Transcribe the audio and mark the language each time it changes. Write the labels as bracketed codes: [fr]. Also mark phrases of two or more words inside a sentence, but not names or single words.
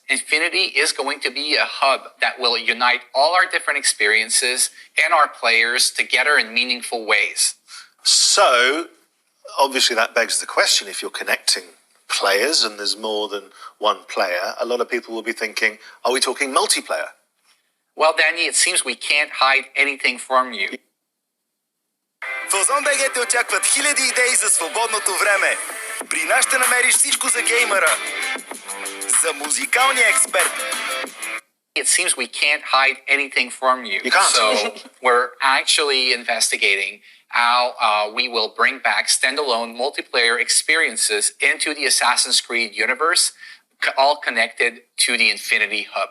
[en] Infinity is going to be a hub that will unite all our different experiences and our players together in meaningful ways. So, obviously that begs the question, if you're connecting players and there's more than one player, a lot of people will be thinking, are we talking multiplayer? Well, Danny, it seems we can't hide anything from you. [bg] В Озон БГ те очакват хиляди идеи за свободното време. При нас ще намериш всичко за геймера. За музикалния експерт. [en] It seems we can't hide anything from you. You can't. So we're actually investigating how we will bring back standalone multiplayer experiences into the Assassin's Creed universe, all connected to the Infinity Hub.